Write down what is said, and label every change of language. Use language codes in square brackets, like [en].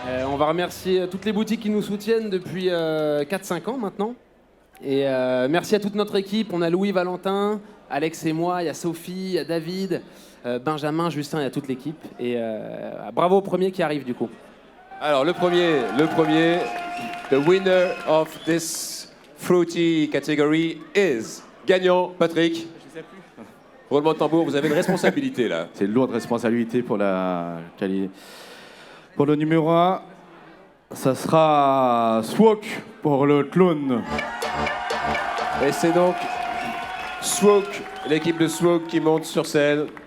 [fr] On va remercier toutes les boutiques qui nous soutiennent depuis 4-5 ans maintenant. Et merci à toute notre équipe. On a Louis, Valentin, Alex et moi, il y a Sophie, il y a David, Benjamin, Justin, il y a toute l'équipe. Et bravo au premier qui arrive du coup. Alors le premier, [en] the winner of this fruity category is gagnant, Patrick. [fr] Je sais plus. Roulement de tambour, vous avez une responsabilité là. C'est une lourde responsabilité pour la qualité. Pour le numéro 1, ça sera Swok pour le clone. Et c'est donc Swok, l'équipe de Swok qui monte sur scène.